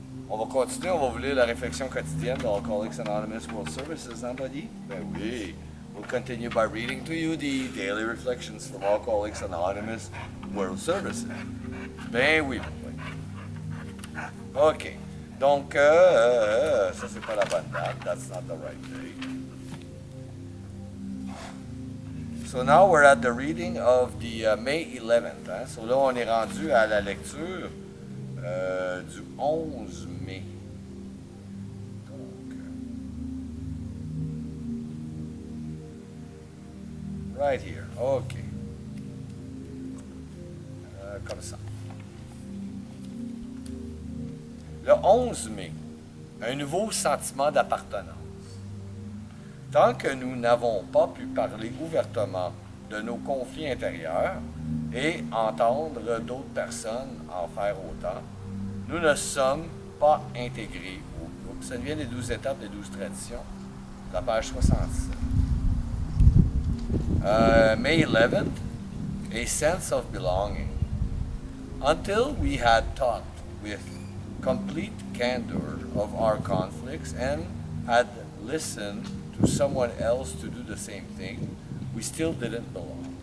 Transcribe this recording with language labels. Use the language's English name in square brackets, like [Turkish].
[French] On va continuer, on va vous lire la réflexion quotidienne de Alcoholics Anonymous World Services, hein, buddy? Ben oui. [English] We'll continue by reading to you the daily reflections from Alcoholics Anonymous World Services. [French] Ben oui. OK. Donc, ça c'est pas la bonne date. [English] That's not the right day. So now we're at the reading of the May 11th. [French] Hein? So là, on est rendu à la lecture du 11 mai. Donc, [English] right here. OK. [French] Comme ça. Le 11 mai, un nouveau sentiment d'appartenance. Tant que nous n'avons pas pu parler ouvertement de nos conflits intérieurs et entendre d'autres personnes en faire autant, nous ne sommes pas intégrés au groupe. Ça vient des 12 étapes des 12 traditions, la page 67. [English] May 11th, a sense of belonging. Until we had talked with complete candor of our conflicts and had listened to someone else to do the same thing, we still didn't belong.